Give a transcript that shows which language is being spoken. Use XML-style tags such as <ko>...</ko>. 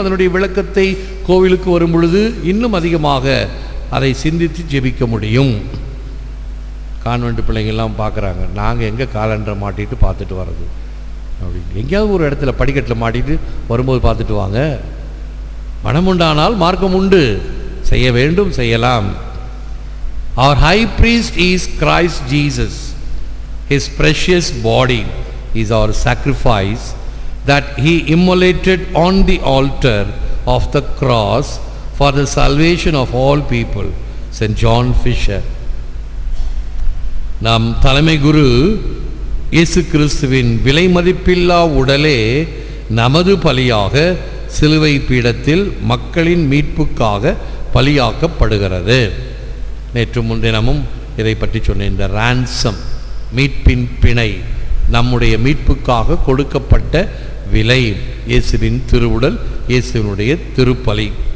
<ta>அதனுடைய விளக்கத்தை கோவிலுக்கு வரும் பொழுது இன்னும் அதிகமாக அதை சிந்தித்து ஜெபிக்க முடியும். கான்வென்ட் பிள்ளைங்கள்லாம் பார்க்குறாங்க, நாங்கள் எங்கே காலண்டரை மாட்டிட்டு பார்த்துட்டு வர்றது அப்படின்னு. எங்கேயாவது ஒரு இடத்துல படிக்கட்டில் மாட்டிட்டு வரும்போது பார்த்துட்டு வாங்க. மனம் உண்டானால் மார்க்கம் உண்டு, செய்ய வேண்டும், செய்யலாம்.</ta> <en>Our high priest is Christ Jesus. His precious body is our sacrifice that he immolated on the altar of the cross for the salvation of all people. St. John Fisher.</en> <ta>நம் தலைமை குரு இயேசு கிறிஸ்துவின் விலை மதிப்பில்லா உடலே நமது பலியாக சிலுவை பீடத்தில் மக்களின் மீட்புக்காக பலியாக்கப்படுகிறது. நேற்று முன்தினமும் இதை பற்றி சொன்னேன். இந்த ரான்சம், மீட்பின் பிணை, நம்முடைய மீட்புக்காக கொடுக்கப்பட்ட விலை, இயேசுவின் திருவுடல், இயேசுவினுடைய திருப்பலி.</ta>